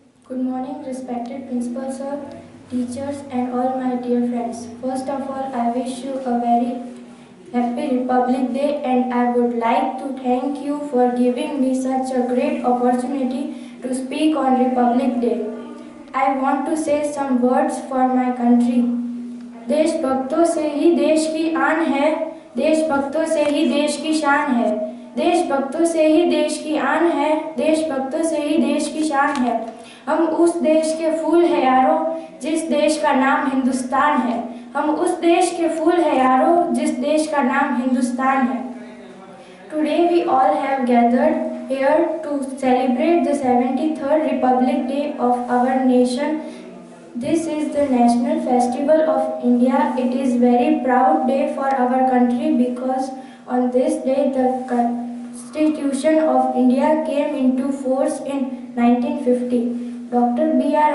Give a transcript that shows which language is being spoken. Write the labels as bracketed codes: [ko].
[en] Good morning, respected principal sir, teachers and all my dear friends. First of all, I wish you a very happy Republic Day and I would like to thank you for giving me such a great opportunity to speak on Republic Day. I want to say some words for my country. [hi] देशभक्तों से ही देश की आन है, देशभक्तों से ही देश की शान है, देशभक्तों से ही देश की आन है, देशभक्तों से ही देश की शान है। हम उस देश के फूल हैं यारो जिस देश का नाम हिंदुस्तान है, हम उस देश के फूल हैं यारो जिस देश का नाम हिंदुस्तान है। [en] Today we all have gathered here to celebrate the 73rd Republic Day of our nation. This is the National Festival of India. It is very proud day for our country because on this day the Constitution of India came into force in 1950. Dr. B.R.